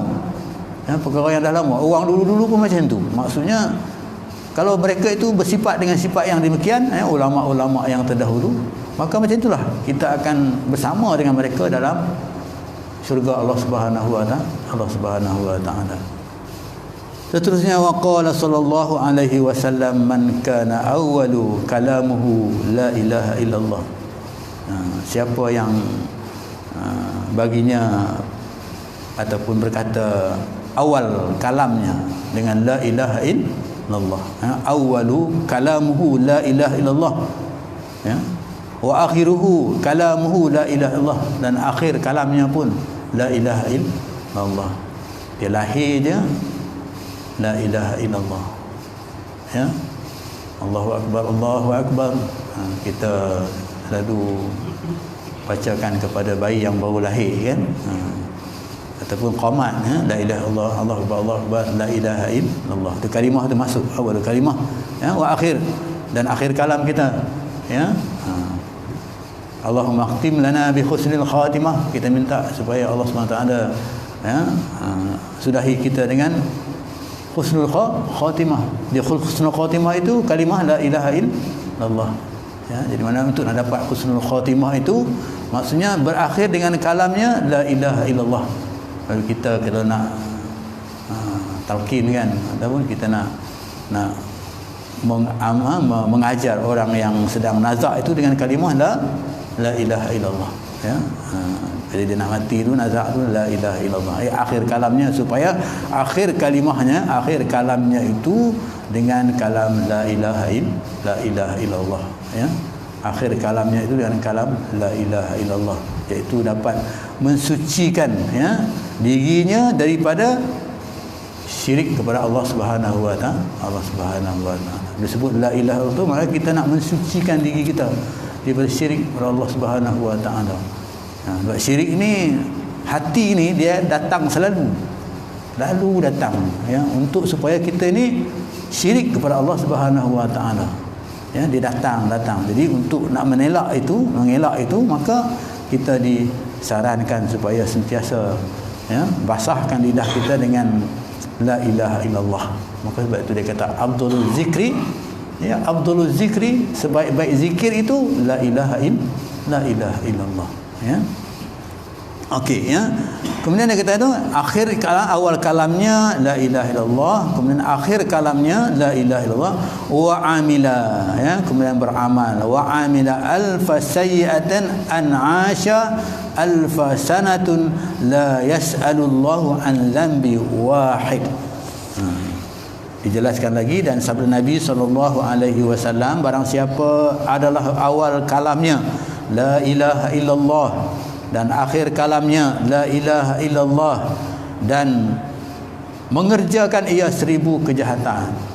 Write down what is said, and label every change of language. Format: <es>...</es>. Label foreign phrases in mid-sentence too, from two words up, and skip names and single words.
<ms>Ya, perkara yang dah lama. Orang dulu-dulu pun macam tu. Maksudnya kalau mereka itu bersifat dengan sifat yang demikian, ulama-ulama yang terdahulu, maka macam itulah kita akan bersama dengan mereka dalam syurga</ms> <ar>الله سبحانه وتعالى. الله سبحانه وتعالى.</ar> <ms>Seterusnya,</ms> <ar>وقال صلى الله عليه وسلم من كان أول كلامه لا إله إلا الله.</ar> <ms>Siapa yang baginya ataupun berkata awal kalamnya dengan</ms> <ar>لا إله إلا الله, أول كلامه لا إله إلا الله,</ar> <ms>ya,</ms> <ar>وآخره كلامه لا إله إلا الله,</ar> <ms>dan akhir kalamnya pun</ms> <ar>لا إله إلا الله.</ar> <ms>Dia lahir dia</ms> <ar>لا إله إلا الله,</ar> <ms>ya.</ms> <ar>الله أكبر الله أكبر.</ar> <ms>Kita selalu bacakan kepada bayi yang baru lahir, kan, ataupun qamat,</ms> <ar>لا إله إلا الله الله أكبر الله أكبر لا إله إلا الله.</ar> <ms>Itu kalimah tu masuk awal kalimah, ya,</ms> <ar>وآخر,</ar> <ms>dan akhir kalam kita, ya.</ms> <ar>اللهم اختم لنا بحسن الخاتمة.</ar> <ms>Kita minta supaya Allah SWT, ya, sudahi kita dengan</ms> <ar>حسن الخاتمة.</ar> <ms>Di</ms> <ar>حسن الخاتمة</ar> <ms>itu kalimah</ms> <ar>لا إله إلا الله,</ar> <ms>ya. Jadi mana untuk nak dapat</ms> <ar>حسن الخاتمة</ar> <ms>itu maksudnya berakhir dengan kalamnya</ms> <ar>لا إله إلا الله.</ar> <ms>Kalau kita nak talqin, kan, ataupun kita nak mengajar orang yang sedang nazak itu dengan kalimah</ms> <ar>لا إله إلا الله,</ar> <ms>ya. Jadi dia nak mati tu, nazak tu,</ms> <ar>لا إله إلا الله,</ar> <ms>akhir kalamnya, supaya akhir kalamnya itu dengan kalam</ms> <ar>لا إله إلا الله,</ar> <ms>ya. Akhir kalamnya itu dengan kalam</ms> <ar>لا إله إلا الله,</ar> <ms>iaitu dapat mensucikan, ya, dirinya daripada syirik kepada</ms> <ar>الله سبحانه وتعالى. الله سبحانه وتعالى</ar> <ms>disebut</ms> <ar>لا إله إلا الله,</ar> <ms>maka kita nak mensucikan diri kita daripada syirik kepada</ms> <ar>الله سبحانه وتعالى.</ar> <ms>Sebab syirik ni, hati ni dia datang selalu datang, ya, untuk supaya kita ni syirik kepada</ms> <ar>الله سبحانه وتعالى.</ar> <ms>Ya, dia datang. Jadi untuk nak mengelak itu, maka kita disarankan supaya sentiasa, ya, basahkan lidah kita dengan</ms> <ar>لا إله إلا الله.</ar> <ms>Maka sebab itu dia kata</ms> <ar>أفضل الذكر,</ar> <ms>ya,</ms> <ar>أفضل الذكر,</ar> <ms>sebaik-baik zikir itu</ms> <ar>لا إله إلا الله,</ar> <ms>ya. Okey, ya. Kemudian dia kata itu akhir kalam, awal kalamnya</ms> <ar>لا إله إلا الله,</ar> <ms>kemudian akhir kalamnya</ms> <ar>لا إله إلا الله, وعمل,</ar> <ms>ya, kemudian beramal,</ms> <ar>وعمل ألف سيئة أن عاش ألف سنة لا يسأل الله عن ذنب واحد.</ar> <ms>Dijelaskan lagi, dan sabda Nabi SAW, barang siapa adalah awal kalamnya</ms> <ar>لا إله إلا الله</ar> <ms>dan akhir kalamnya</ms> <ar>لا إله إلا الله,</ar> <ms>dan mengerjakan ia 1000 kejahatan.</ms>